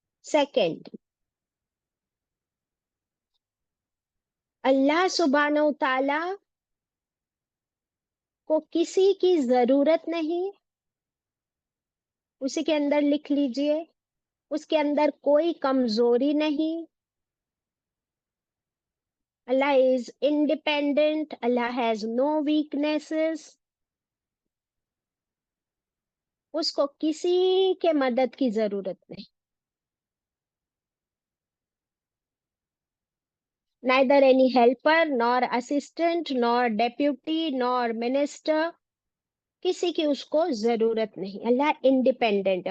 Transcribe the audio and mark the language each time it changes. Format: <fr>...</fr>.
<ur>Second, اللہ سبحانہ و تعالی کو کسی کی ضرورت نہیں. اسی کے اندر لکھ لیجئے، اس کے اندر کوئی کمزوری نہیں.</ur> <en>Allah is independent. Allah has no weaknesses.</en> <ur>اس کو کسی کے مدد کی ضرورت نہیں.</ur> <en>Neither any helper, nor assistant, nor deputy, nor minister</en> <ur>کسی کی اس کو ضرورت نہیں. اللہ انڈیپینڈنٹ ہے.</ur>